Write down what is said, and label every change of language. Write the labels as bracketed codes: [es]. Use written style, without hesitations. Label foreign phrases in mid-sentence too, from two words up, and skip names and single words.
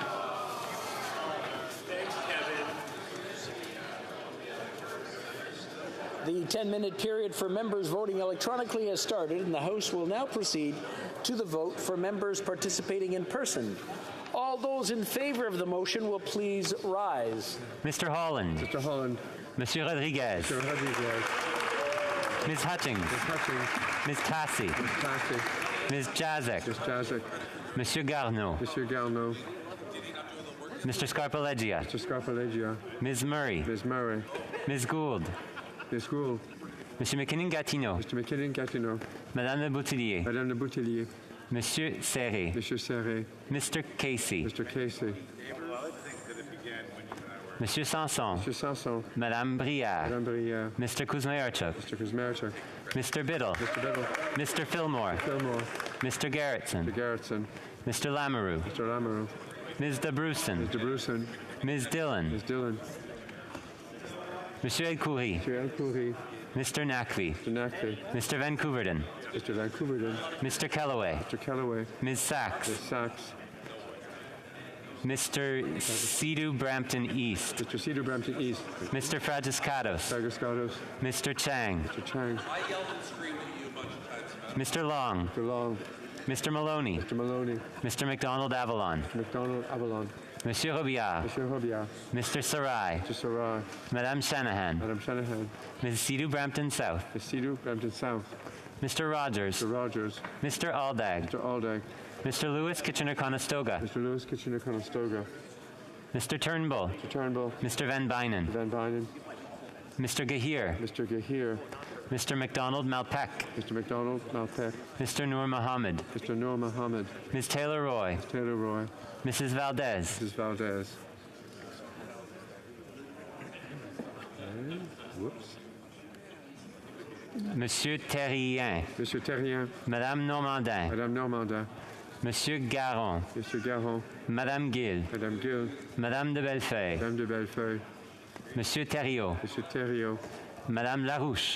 [en] The 10-minute period for members voting electronically has started, and the House will now proceed to the vote for members participating in person. All those in favor of the motion will please rise. Mr. Holland. Mr. Holland. Monsieur Rodriguez. Mr. Rodriguez. Ms. Hutchings. Ms. Hutchings. Ms. Tassi. Ms. Tassi. Ms. Jazek. Ms. Jazek. Monsieur Garneau. Monsieur Garneau. Mr. Scarpaleggia. Mr. Scarpaleggia. Ms. Murray. Ms. Murray. Ms. Gould. Ms. Gould. Monsieur McKinnon-Gatineau. Mr. McKinnon-Gatineau. Madame Le Boutillier. Madame Le Boutillier. Monsieur Serré. Monsieur Serré. Mr. Casey. Mr. Casey. Monsieur Sanson. Monsieur Sanson. Madame Brière. Madame Brière. Mr. Kuzmayarchuk. Mr. Kuzmayarchuk. Mr. Biddle. Mr. Biddle. Mr. Fillmore. Fillmore. Mr. Garrettson. Mr. Garrettson. Mr. Lamoureux. Mr. Lamoureux. Ms. DeBruson. Ms. DeBruson. Ms. Dillon. Ms. Dillon. Monsieur Elkhoury. Monsieur Elkhoury. Mr. Naqvi. Mr. Naqvi. Mr. Vancouverden. Mr. Vancouverden. Mr. Kellaway. Mr. Kellaway. Ms. Sachs. Ms. Sachs. Mr. Sidhu Brampton East. Mr. Sidhu Brampton East. Mr. Fragiscatos. Fragiscatos. Mr. Chang. Mr. Chang. I yelled and screamed at you a bunch of times. Mr. Long. Mr. Long. Mr. Maloney. Mr. Maloney. Mr. McDonald Avalon. Mr. McDonald Avalon. Monsieur Robillard. Monsieur Robillard. Mr. Sarai. Mr. Sarai. Madame Shanahan. Madame Shanahan. Ms. Sidhu Brampton South. Ms. Sidhu Brampton South. Mr. Rogers. Mr. Rogers. Mr. Aldag. Mr. Aldag. Mr. Lewis Kitchener-Conestoga. Mr. Lewis Kitchener-Conestoga. Mr. Turnbull. Mr. Turnbull. Mr. Van Bynen. Van Bynen. Mr. Gahir. Mr. Gahir. Mr. McDonald Malpeck. Mr. McDonald Malpeck. Mr. Noor Mohammed. Mr. Noor Mohammed. Ms. Taylor Roy. Ms. Taylor Roy. Mrs. Valdez. Mrs. Valdez. Whoops. Monsieur Terrien. Monsieur Terrien. Madame Normandin. Madame Normandin. Monsieur Garon. Monsieur Garon. Madame Gill. Madame Gill. Madame de Bellefeuille. Madame de Bellefeuille. Monsieur Thériault. Monsieur Thériault. Madame Larouche.